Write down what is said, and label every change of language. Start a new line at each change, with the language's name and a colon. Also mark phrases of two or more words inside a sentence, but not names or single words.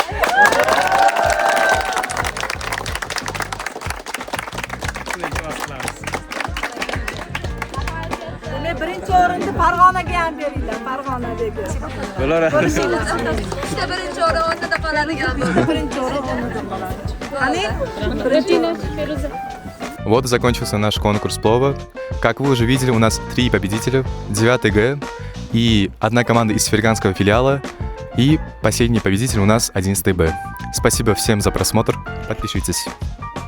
Uzbek: Birinchi o'rinni Farg'onaga ham beringlar, Farg'onadagi. Bular birinchi o'rin o'rnida qoladigan. Birinchi o'rin o'rnida qoladi. Qani? Birinchi Feruza.
Russian: Вот и закончился наш конкурс плова. Как вы уже видели, у нас 3 победителя, 9 Г и одна команда из ферганского филиала, и последний победитель у нас 11 Б. Спасибо всем за просмотр, подписывайтесь.